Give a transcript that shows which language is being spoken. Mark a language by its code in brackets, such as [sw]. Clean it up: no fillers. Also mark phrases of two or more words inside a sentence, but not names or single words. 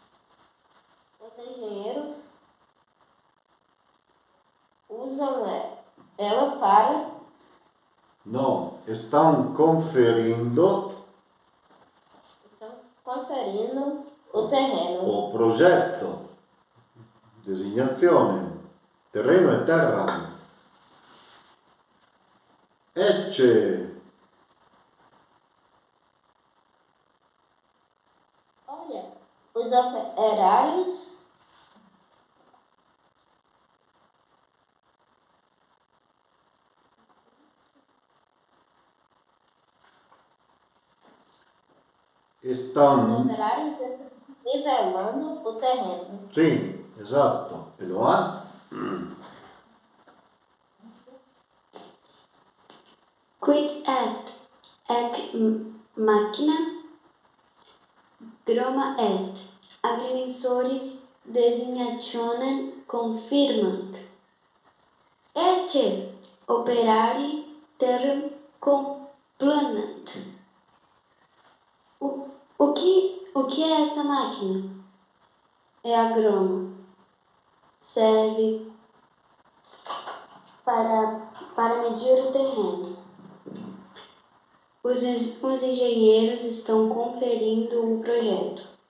[pt] Usam ela para não estão conferindo o terreno. o progetto. Designazione. Terreno e terra. Ecce. Olha, os operários Estão. estão nivelando o terreno. [it] Sì, esatto. E lo ha? [la] Quid est? Ec machina? Groma est. Agrimensores designationem confirmant. Ecce operari term complanat. [pt] O que é essa máquina? É agrônomo. Serve para medir o terreno. Os engenheiros estão conferindo o projeto.